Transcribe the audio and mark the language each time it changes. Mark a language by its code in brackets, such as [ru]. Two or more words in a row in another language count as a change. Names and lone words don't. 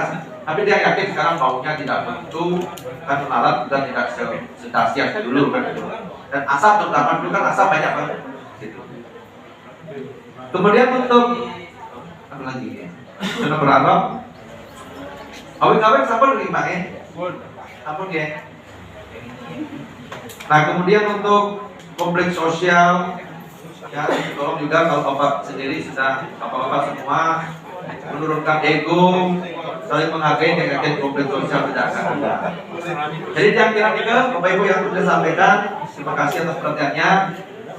[id] Tapi dia yakin sekarang baunya tidak begitu, kan lalat sudah tidak sedahsyat dulu kan. Dan asap terutama dulu kan asap banyak banget. Gitu. Kemudian untuk apa lagi ya? Sudah berharap awet-awet [jv] sampun nggih, [id] Pak ya? Sampun ya. Nah, kemudian untuk kompleks sosial ya, tolong juga kalau Bapak sendiri sudah Bapak-bapak semua menurunkan ego, saling menghargai dengan kompleks sosial tidak akan ada. Jadi yang kira-kira Bapak Ibu yang sudah sampaikan, terima kasih atas perhatiannya.